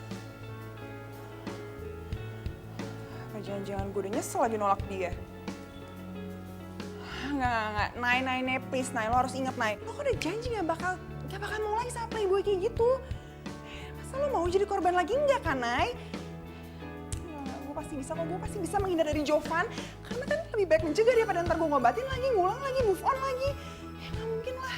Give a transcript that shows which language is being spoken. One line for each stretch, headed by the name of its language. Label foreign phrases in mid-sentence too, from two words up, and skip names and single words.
Indonesian: Apa jangan-jangan gue udah nyesel lagi nolak dia. Enggak. Nay, please, Nay. Lo harus inget, Nay. Lo kan udah janji gak bakal mau lagi sama playboy kayak gitu. Masa lo mau jadi korban lagi? Enggak kan, Nay? Gue pasti bisa kok. Gue pasti bisa menghindar dari Jovan. Karena kan lebih baik mencegah daripada ntar gue ngobatin lagi, ngulang lagi,
English: move on
Indonesian: lagi. Ya gak mungkin lah.